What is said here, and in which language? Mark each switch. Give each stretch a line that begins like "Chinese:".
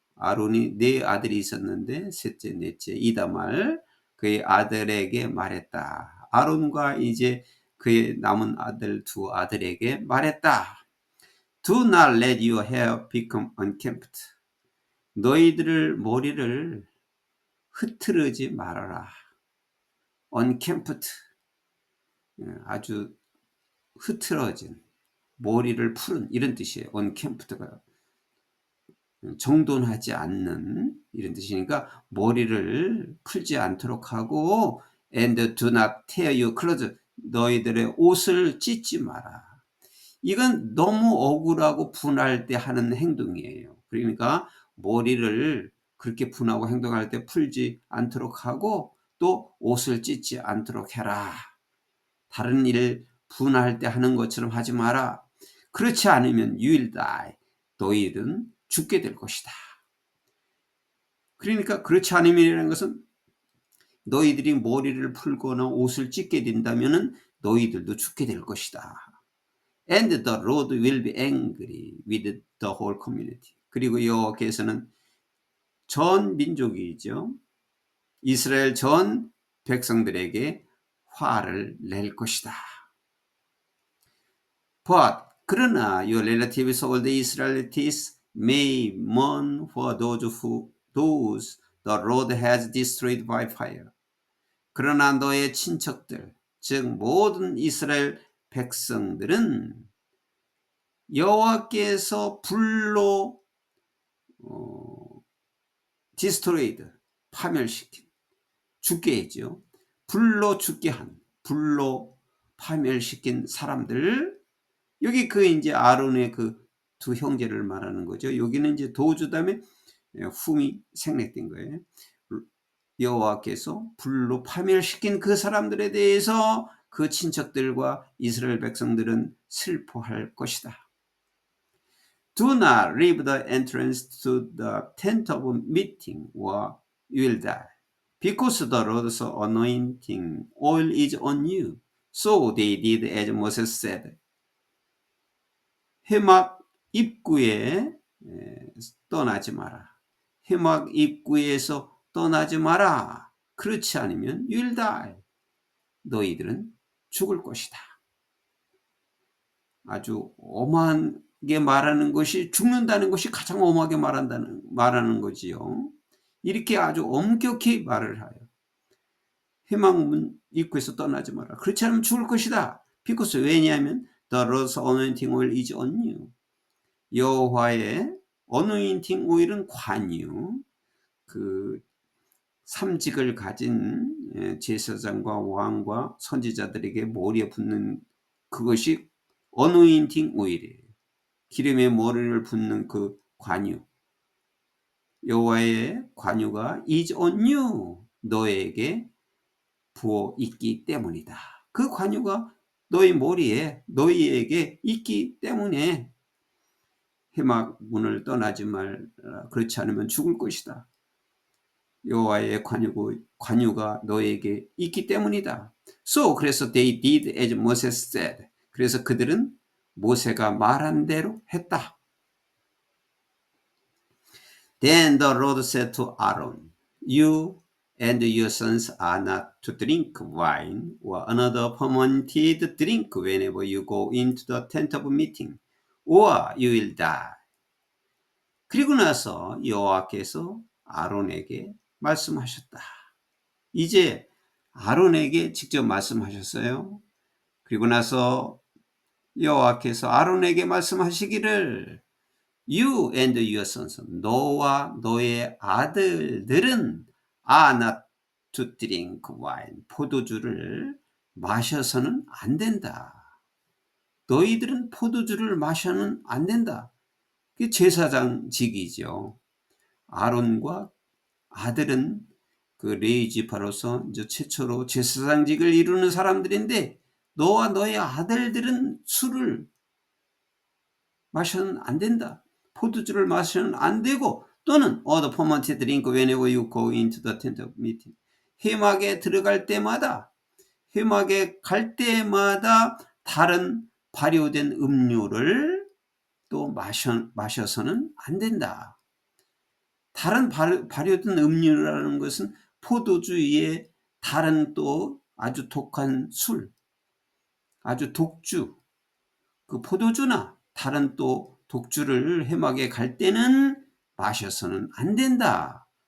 Korean: 아론이 네 아들이 있었는데 넷째 이다말, 그의 아들에게 말했다. 아론과 이제 그의 남은 아들 두 아들에게 말했다.
English: Do not let your hair become unkempt.
Korean: 너희들 머리를 흐트르지 말아라. unkempt, 아주 흐트러진, 머리를 푸른, 이런 뜻이에요. unkempt가 정돈하지 않는, 이런 뜻이니까 머리를 풀지 않도록 하고,
English: and do not tear your clothes,
Korean: 너희들의 옷을 찢지 마라. 이건 너무 억울하고 분할 때 하는 행동이에요. 그러니까 머리를 그렇게 분하고 행동할 때 풀지 않도록 하고 또 옷을 찢지 않도록 해라. 다른 일 분할 때 하는 것처럼 하지 마라. 그렇지 않으면
English: you will die.
Korean: 너희들은 죽게 될 것이다. 그러니까 그렇지 않으면이라는 것은 너희들이 머리를 풀거나 옷을 찢게 된다면 너희들도 죽게 될 것이다.
English: And the Lord will be angry with the whole community.
Korean: 그리고 여호와께서는 전 민족이죠. 이스라엘 전 백성들에게 화를 낼 것이다.
English: But
Korean: 그러나
English: your relatives, all the Israelites, may mourn for those the Lord has destroyed by fire.
Korean: 그러나 너의 친척들, 즉 모든 이스라엘 백성들은 여호와께서 불로 디스트로이드, 파멸시킨, 죽게 했죠. 불로 죽게 한, 불로 파멸시킨 사람들, 여기 그 이제 아론의 그 두 형제를 말하는 거죠. 여기는 이제 도주담에 훔이 생략된 거예요. 여호와께서 불로 파멸시킨 그 사람들에 대해서 그 친척들과 이스라엘 백성들은 슬퍼할 것이다.
English: Do not leave the entrance to the tent of meeting or you will die. Because the Lord's anointing oil is on you. So they did as Moses said.
Korean: 회막 입구에 떠나지 마라. 회막 입구에서 떠나지 마라. 그렇지 않으면
English: you will die.
Korean: 너희들은 죽을 것이다. 아주 엄하게 말하는 것이, 죽는다는 것이 가장 엄하게 말하는 거지요. 이렇게 아주 엄격히 말을 하여 회막문 입구에서 떠나지 마라. 그렇지 않으면 죽을 것이다.
English: because
Korean: 왜냐하면
English: the Lord's anointing oil is on you.
Korean: 여호와의 어노인팅 오일은 관유, 그 삼직을 가진 제사장과 왕과 선지자들에게 머리에 붓는 그것이 어노인팅 오일이에요. 기름에 머리를 붓는 그 관유, 여호와의 관유가
English: is on you,
Korean: 너에게 부어 있기 때문이다. 그 관유가 너희 머리에, 너희에게 있기 때문에 회막 문을 떠나지 말라. 그렇지 않으면 죽을 것이다. 여호와의 관유가 너에게 있기 때문이다.
English: So
Korean: 그래서
English: they did as Moses said.
Korean: 그래서 그들은 모세가 말한 대로 했다.
English: Then the Lord said to Aaron, You and your sons are not to drink wine or another fermented drink whenever you go into the tent of meeting, or you will die.
Korean: 그리고 나서 여호와께서 아론에게 말씀하셨다. 이제 아론에게 직접 말씀하셨어요. 그리고 나서 여호와께서 아론에게 말씀하시기를
English: You and your sons,
Korean: 너와 너의 아들들은
English: are not to drink wine,
Korean: 포도주를 마셔서는 안 된다. 너희들은 포도주를 마셔는 안 된다. 그게 제사장직이죠. 아론과 아들은 그 레위 지파로서 이제 최초로 제사장직을 이루는 사람들인데, 너와 너의 아들들은 술을 마셔는 안 된다. 포도주를 마셔는 안 되고, 또는
English: the fermented drink whenever you go into the tent of meeting.
Korean: 회막에 들어갈 때마다, 회막에 갈 때마다 다른 발효된 음료를 또 마셔서는 안 된다. 다른 발효된 음료라는 것은 포도주 위에 다른 또 아주 독한 술, 아주 독주, 그 포도주나 다른 또 독주를 회막에 갈 때는 마셔서는 안 된다.